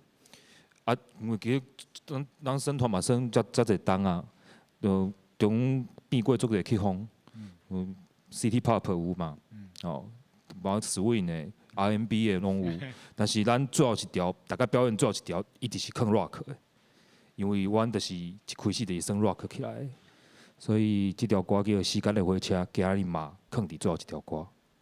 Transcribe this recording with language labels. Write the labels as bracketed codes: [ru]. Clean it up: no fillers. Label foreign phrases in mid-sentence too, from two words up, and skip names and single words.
[nan] 啊，因为其实咱生团嘛算遮侪档啊，就中变过足侪曲风， [en] City Pop [nan] 有嘛，哦，包 Swing 的、R&B 的拢有，但是咱最后一条，大家表演最后一条，一直是放 rock 的，因为阮就是一开始就是算 rock 起来的，所以这条歌叫《时间的火车》，今日嘛放伫最后一条歌。